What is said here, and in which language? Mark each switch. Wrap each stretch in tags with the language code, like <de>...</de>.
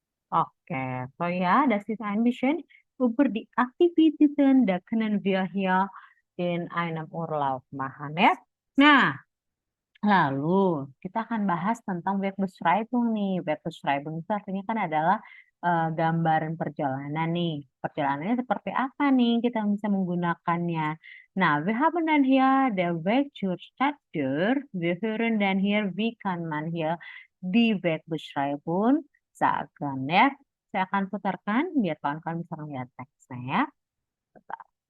<de>Oke, so ja, das ist ein bisschen über die Aktivitäten, da können wir hier in einem Urlaub machen ya.</de> <id>Nah, lalu kita akan bahas tentang Wegbeschreibung nih. Wegbeschreibung itu artinya kan adalah gambaran perjalanan nih. Perjalanannya seperti apa nih kita bisa menggunakannya.</id> <de>Nah, wir haben dann hier der Weg zur Stadttür. Wir hören dann hier, wie kann man hier die Wegbeschreibung sagen ya.</de> <id>Saya akan putarkan biar kawan-kawan bisa melihat teksnya ya. Bentar.</id>